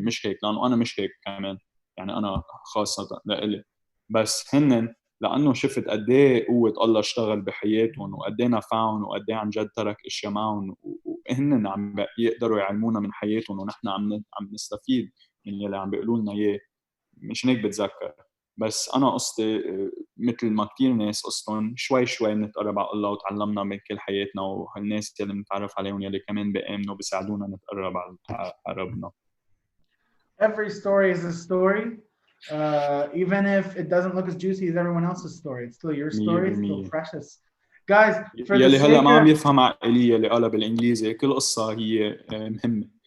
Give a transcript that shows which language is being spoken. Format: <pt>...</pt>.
<ar>مش هيك لانه انا مش هيك كمان يعني انا خاصه لإلي بس هن لانه شفت قد ايه قوه الله اشتغل بحياتهم وقد ايه نفعهم وقد ايه عن جد ترك اشياء معهم وهن عم يقدروا يعلمونا من حياتهم ونحن عم نستفيد من يلي عم بيقولوا لنا اياه. مش هيك بتذكر بس انا قصتي مثل ما كثير ناس قصتهم شوي شوي بنتقرب على الله وتعلمنا من كل حياتنا وهالناس يلي بنتعرف عليهم يلي كمان بيامنوا بيساعدونا نتقرب على ربنا.</ar> <en>Every story is a story. Even if it doesn't look as juicy as everyone else's story, it's still your story, it's still precious. Guys, for the</en> <ar>يلي هلا ما عم</ar> <en>sake</en> <ar>يفهم عقلية يلي قالها بالانجليزي كل قصة هي مهمة.</ar>